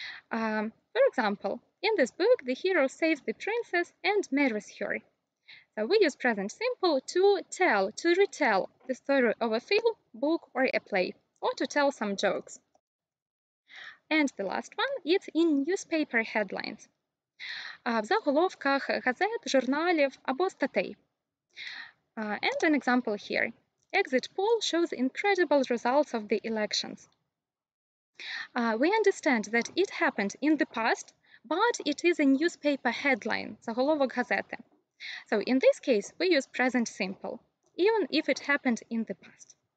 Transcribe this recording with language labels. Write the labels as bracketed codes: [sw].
[en] For example, in this book, the hero saves the princess and marries her. So we use present simple to tell, to retell the story of a film, book, or a play, or to tell some jokes. And the last one, it's in newspaper headlines. [uk] В заголовках газет, журналів або статей. [en] And an example here. Exit poll shows incredible results of the elections. We understand that it happened in the past, but it is a newspaper headline, [uk] заголовок газети. [en] So in this case, we use present simple, even if it happened in the past.